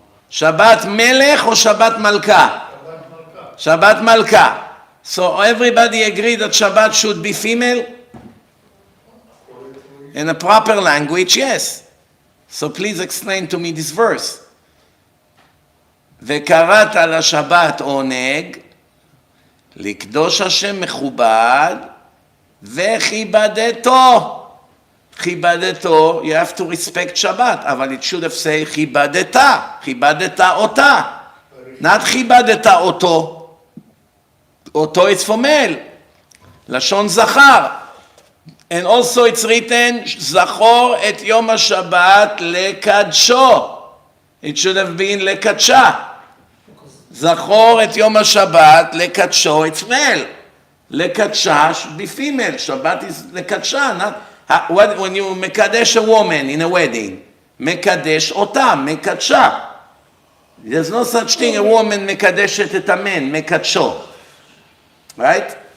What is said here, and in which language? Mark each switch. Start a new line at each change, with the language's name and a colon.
Hebrew: Shabbat Melech or Shabbat Malka? Shabbat Malka.
English: So everybody agree that Shabbat should be female? In a proper language, yes. So please explain to me this verse.
Hebrew: וקראת לשבת עונג, לקדוש השם מכובד, וכיבדתו. כיבדתו,
English: you have to respect Shabbat,
Hebrew: אבל
English: it should have said
Hebrew: כיבדת, כיבדת אותה.
English: not
Hebrew: כיבדת אותו. אותו
English: is for male.
Hebrew: לשון זכר.
English: And also it's written,
Hebrew: זכור את יום השבת לקדשו.
English: It should have been
Hebrew: לקדשה. זכור את יום השבת לקדשו,
English: it's male.
Hebrew: לקדשה
English: should be female. Shabbat is לקדשה, not... when you מקדש a woman in a wedding,
Hebrew: מקדש אותה, מקדשה.
English: There's no such thing, a woman
Hebrew: מקדשת את המן, מקדשו.
English: Right?